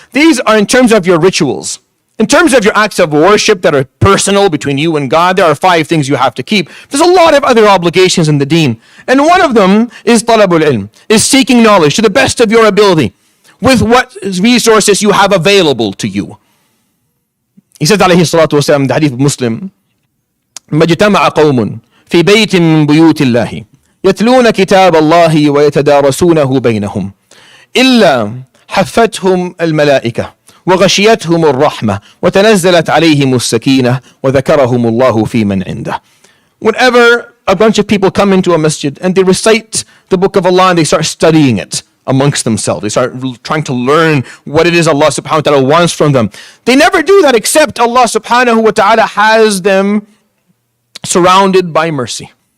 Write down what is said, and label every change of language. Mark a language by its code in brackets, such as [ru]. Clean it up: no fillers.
[en] These are in terms of your rituals. In terms of your acts of worship that are personal between you and God, there are 5 things you have to keep. There's a lot of other obligations in the deen. And one of them is talabul ilm, is seeking knowledge to the best of your ability with what resources you have available to you. He says, alayhi salatu wasalam, in the hadith of Muslim, [ar] مَجْتَمَعَ قَوْمٌ فِي بَيْتٍ مِّن بُيُوتِ اللَّهِ يَتْلُونَ كِتَابَ اللَّهِ وَيَتَدَارَسُونَهُ بَيْنَهُمْ إِلَّا حَفَّتْهُمْ الْمَلَائِكَةُ وغشيتهم الرحمة وتنزلت عليهم السكينة وذكرهم الله في من عنده. [en] Whenever a bunch of people come into a masjid and they recite the book of Allah and they start studying it amongst themselves, they start trying to learn what it is Allah subhanahu wa ta'ala wants from them, they never do that except Allah subhanahu wa ta'ala has them surrounded by mercy.